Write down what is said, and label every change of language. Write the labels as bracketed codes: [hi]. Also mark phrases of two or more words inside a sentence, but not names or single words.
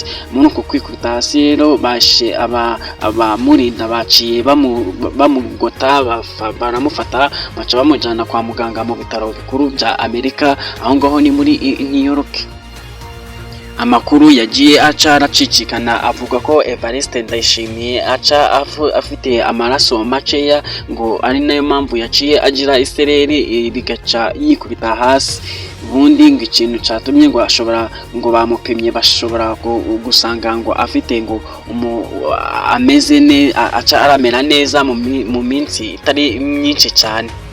[rw] Muri uko kwikubita hasi rero bashe abamurinda baciye bamugota baramufata baca bamujyana kwa muganga mu bitaro bikuru bya Amerika, aho ngaho ni muri New York. Amakuru yagiye aca aracicikana avuga ko Evariste Ndayishimiye aca afite amaraso makeya, ngo ari nayo mpamvu yaciye agira isereri bigaca yikubita hasi. Ubundi ngo ikintu cyatumye ngo ashobora ngo bamupimye bashobora gusanga ngo afite ngo ameze aca aramera neza mu minsi itari myinshi cyane.